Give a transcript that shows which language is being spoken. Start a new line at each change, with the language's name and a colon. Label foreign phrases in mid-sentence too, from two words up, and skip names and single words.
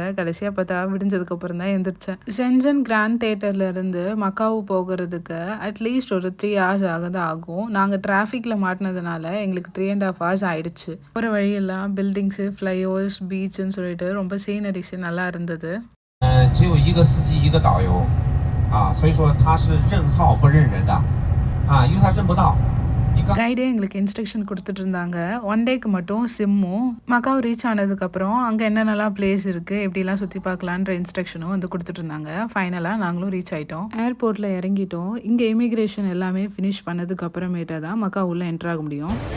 Tamil: கடைசியாக பார்த்தா விடிஞ்சதுக்கப்புறம் தான் எழுந்திரிச்சேன். ஷென்சன் கிராண்ட் தியேட்டர்லேருந்து மக்காவு போகிறதுக்கு அட்லீஸ்ட் ஒரு 3 hours ஆகும். நாங்கள் டிராஃபிக்கில் மாட்டினதுனால எங்களுக்கு 3.5 hours ஆயிடுச்சு. ஒரு வழியெல்லாம்
English: buildings, flyovers,
Tamil: பீச்சுன்னு சொல்லிட்டு ரொம்ப சீனரிஸ் நல்லா இருந்தது.
Chinese: 只有一个司机一个导游所以说他是认号不认人的因为他认不到。
Tamil: கைடே எங்களுக்கு இன்ஸ்ட்ரக்ஷன் கொடுத்துட்டு இருந்தாங்க. 1 டேக்கு மட்டும் சிம்மும் மக்காவு ரீச் ஆனதுக்கப்புறம் அங்கே என்னென்னலாம் பிளேஸ் இருக்குது, எப்படிலாம் சுற்றி பார்க்கலான்ற இன்ஸ்ட்ரக்ஷனும் வந்து கொடுத்துட்டு இருந்தாங்க. ஃபைனலாக நாங்களும் ரீச் ஆகிட்டோம். ஏர்போர்ட்டில் இறங்கிட்டோம். இங்கே இமிக்ரேஷன் எல்லாமே ஃபினிஷ் பண்ணதுக்கு அப்புறமேட்டா தான் மக்காவு உள்ள என்ட்ரு ஆக முடியும்.